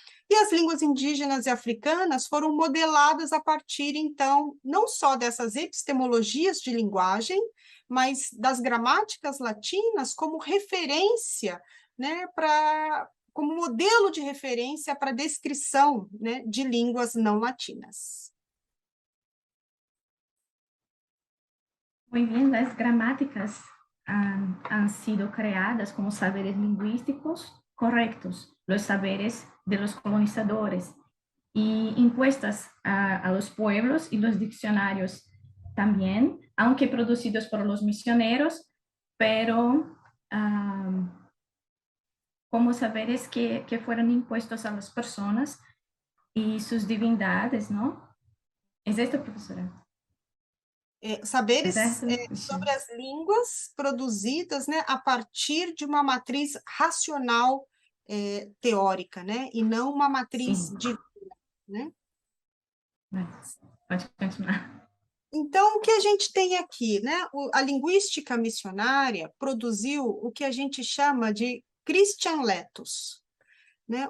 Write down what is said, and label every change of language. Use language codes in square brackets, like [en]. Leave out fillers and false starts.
[pt] E as línguas indígenas e africanas foram modeladas a partir, então, não só dessas epistemologias de linguagem, mas das gramáticas latinas como referência, né, como modelo de referência para a descrição, né, de línguas não latinas. [es] Muy bien, las gramáticas han sido creadas como saberes lingüísticos correctos, los saberes de los colonizadores, y impuestas a los pueblos y los diccionarios también, aunque producidos por los misioneros, pero como saberes que fueron impuestos a las personas y sus divindades, ¿no? ¿Es esto, profesora? [pt] Saberes Certo? sobre as línguas produzidas, né, a partir de uma matriz racional teórica, né, e não uma matriz Sim. divina, né? Pode continuar. Então, o que a gente tem aqui, né? A linguística missionária produziu o que a gente chama de Christian Letos, né?